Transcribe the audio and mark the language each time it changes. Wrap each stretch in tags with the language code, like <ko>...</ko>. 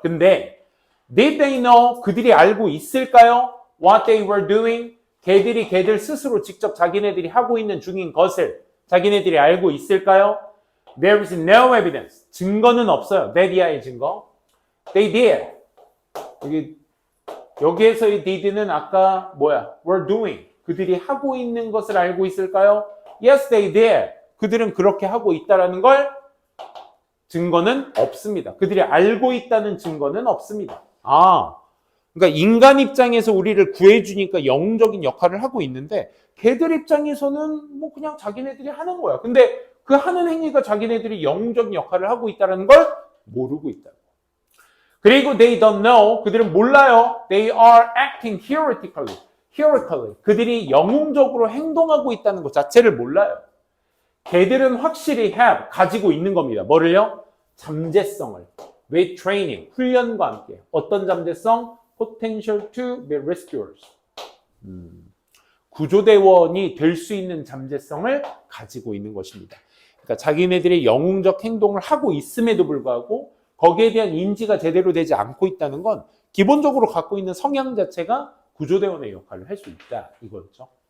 <ko>근데</ko> <en>did they know?</en> <ko>그들이 알고 있을까요?</ko> <en>What they were doing?</en> <ko>걔들이 걔들 스스로 직접 자기네들이 하고 있는 중인 것을 자기네들이 알고 있을까요?</ko> <en>There is no evidence.</en> <ko>증거는 없어요.</ko> <en>that</en> <ko>이하의 증거.</ko> <en>They did.</en> <ko>여기에서의 did는 아까 were doing. 그들이 하고 있는 것을 알고 있을까요?</ko> <en>Yes, they did.</en> <ko>그들은 그렇게 하고 있다라는 걸 증거는 없습니다. 그들이 알고 있다는 증거는 없습니다. 그러니까 인간 입장에서 우리를 구해주니까 영웅적인 역할을 하고 있는데 걔들 입장에서는 뭐 그냥 자기네들이 하는 거야. 근데 그 하는 행위가 자기네들이 영웅적인 역할을 하고 있다는 걸 모르고 있다고. 그리고</ko> <en>they don't know,</en> <ko>그들은 몰라요.</ko> <en>They are acting heroically.</en> <ko>그들이 영웅적으로 행동하고 있다는 것 자체를 몰라요. 걔들은 확실히 have, 가지고 있는 겁니다. 뭐를요? 잠재성을.</ko> <en>with training,</en> <ko>훈련과 함께. 어떤 잠재성?</ko> <en>potential to be rescuers.</en> <ko>구조대원이 될 수 있는 잠재성을 가지고 있는 것입니다. 그러니까 자기네들이 영웅적 행동을 하고 있음에도 불구하고 거기에 대한 인지가 제대로 되지 않고 있다는 건 기본적으로 갖고 있는 성향 자체가 구조대원의 역할을 할 수 있다 이거죠.</ko>